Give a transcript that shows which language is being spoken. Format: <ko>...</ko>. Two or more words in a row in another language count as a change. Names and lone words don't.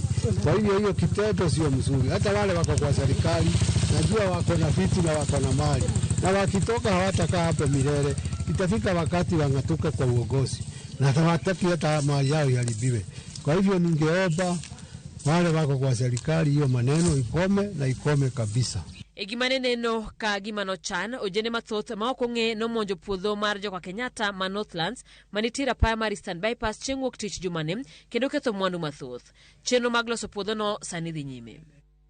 <sw>Kwa hiyo kitendo sio mzuri. Hata wale wako kwa serikali najua wako na viti na wako na mali. Na wakitoka hawatakaa hapo milele. Itafika wakati wangatuke kwa uongozi. Na hawataki hata mali yao iharibiwe. Kwa hivyo ningeomba wale wako kwa serikali hiyo maneno ikome na ikome kabisa.</sw> <luo>Egimane neno ka gimano chan ojene mathoth ma ok ong'e nomonjo puodho mar joka Kenyatta ma Northlands manitira paya mar Eastern Bypass chieng' wuok tich jumane kendo ketho mwandu mathoth. Chenro mag loso puodhono sani dhi nyime.</luo>